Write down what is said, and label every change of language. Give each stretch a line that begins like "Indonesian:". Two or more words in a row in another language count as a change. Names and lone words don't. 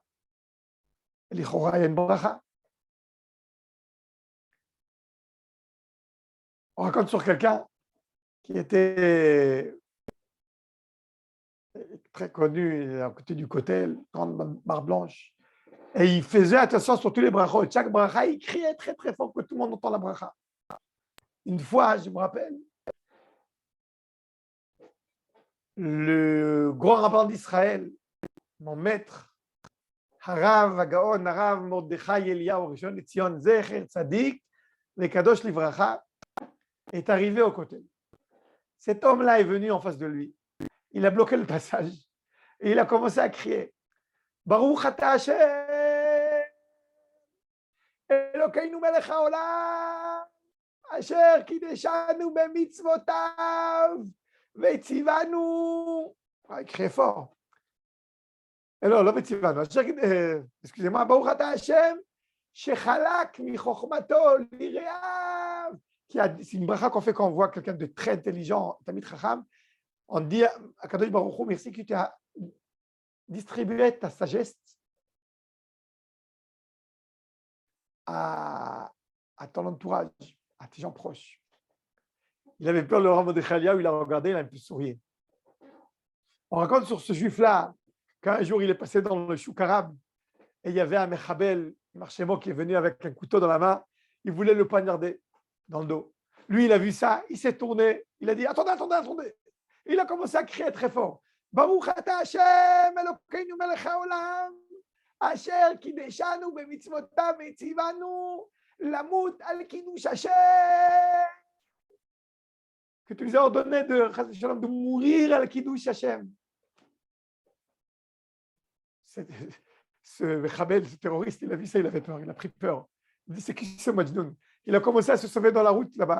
French: L'Ichora, il y a une bracha. On raconte sur quelqu'un qui était très connu à côté du Kotel, grande barre blanche. Et il faisait attention sur tous les brachot. Chaque bracha, il criait très très fort que tout le monde entend la bracha. Une fois, je me rappelle, le grand rabbin d'Israël, mon maître,
Hebrew: הרב הגאון הרב מרדכי אליהו ראשון לציון זכר צדיק לה קדוש לברכה,
French: est arrivé au côté. Cet homme-là est venu en face de lui. Il a bloqué le passage. Et il a commencé à crier.
Hebrew: ברוך אתה השם אלוקינו מלך העולם אשר קדשנו במצוותיו וציונו.
French: Il criait fort. Et non, vetzivanu. Excusez-moi,
Hebrew: ברוך אתה השם שחלק מחכמתו ליראיו.
French: C'est une bracha qu'on fait quand on voit quelqu'un de très intelligent,
Hebrew: תמיד חכם.
French: On dit à
Hebrew: קדוש ברוך הוא,
French: merci que tu as distribué ta sagesse à ton entourage, à tes gens proches. Il avait peur, le Rav Mordechai Eliyahu, il a regardé, il a un peu souri. On raconte sur ce juif-là qu'un jour il est passé dans le chouk arabe et il y avait un mechabel, un marchémo qui est venu avec un couteau dans la main, il voulait le poignarder dans le dos. Lui, il a vu ça, il s'est tourné, il a dit attendez. Il a commencé à crier très fort.
Hebrew: ברוך אתה השם אלוקינו מלך העולם אשר קדשנו במצוותיו וציונו למות על קידוש השם.
French: Que tu nous as ordonné de mourir
Hebrew: על קידוש השם.
French: Ce Mechabel, ce terroriste, il a vu ça, il avait peur, il a pris peur. Il dit c'est qui ce Majnoun? Il a commencé à se sauver dans la route là-bas.